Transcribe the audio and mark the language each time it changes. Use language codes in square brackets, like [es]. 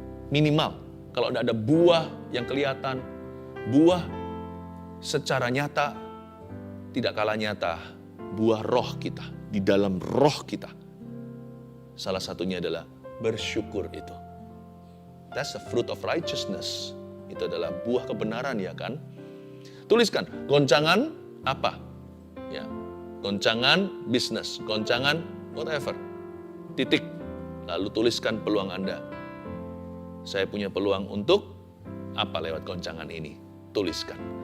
[id] Minimal. Kalau ada buah yang kelihatan, buah secara nyata, tidak kalah nyata, buah roh kita, di dalam roh kita. Salah satunya adalah bersyukur itu. [en] That's the fruit of righteousness. [id] Itu adalah buah kebenaran, ya kan? Tuliskan, goncangan apa? Ya, goncangan bisnis, goncangan whatever. Titik. Lalu tuliskan peluang Anda. Saya punya peluang untuk apa lewat goncangan ini? Tuliskan.